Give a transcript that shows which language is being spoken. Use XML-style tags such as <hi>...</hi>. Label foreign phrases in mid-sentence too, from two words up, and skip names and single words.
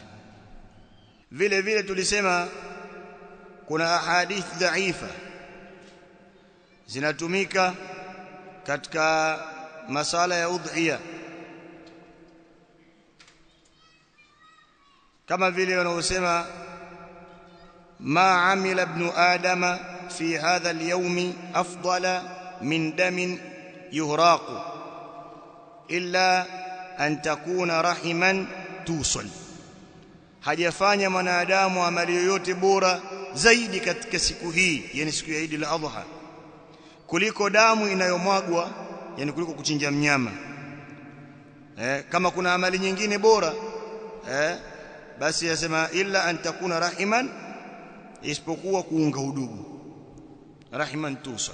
<sw>Vile vile tulisema kuna ahadith dhaifa zinatumika katika masala ya udhiya, kama vile wanaosema</sw> <ar>ما عمل ابن آدم في هذا اليوم أفضل من دم يهراق إلا أن تكون رحما توصل.</ar> <sw>Hajafanya mwanadamu amali yoyote bora zaidi katika siku hii, yani siku ya Eid al-Adha, kuliko damu inayomwagwa, yani kuliko kuchinja mnyama. Kama kuna amali nyingine bora basi yasema</sw> <ar>إلا أن تكون رحما,</ar> <sw>isipokuwa kuunga udugu,</sw> <ar>رحما توصل.</ar>